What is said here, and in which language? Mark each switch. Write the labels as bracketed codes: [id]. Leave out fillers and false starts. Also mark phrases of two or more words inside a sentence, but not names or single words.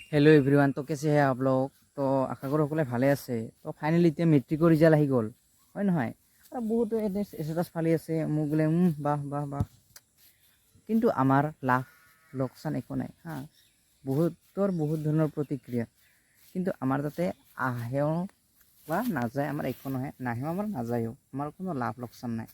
[en] hello everyone. [hi] तो कैसे हैं आप लोग? तो आशा करो [as] সকলে ভালে আছে। তো ফাইনালি এতিয়া মেট্ৰিকৰ ৰিজাল্ট আহি গ'ল, হয় নহয়? আৰু বহুতো ষ্টেটাছ ফালি আছে মোক বোলে বাহ বাহ বাহ, কিন্তু আমাৰ লাভ লোকচান একো নাই হা। বহুত ধৰণৰ প্ৰতিক্ৰিয়া, কিন্তু আমাৰ তাতে আহেও বা নাযায় আমাৰ একো নহয়, নাহেও আমাৰ নাযায়ও, আমাৰ কোনো লাভ লোকচান নাই।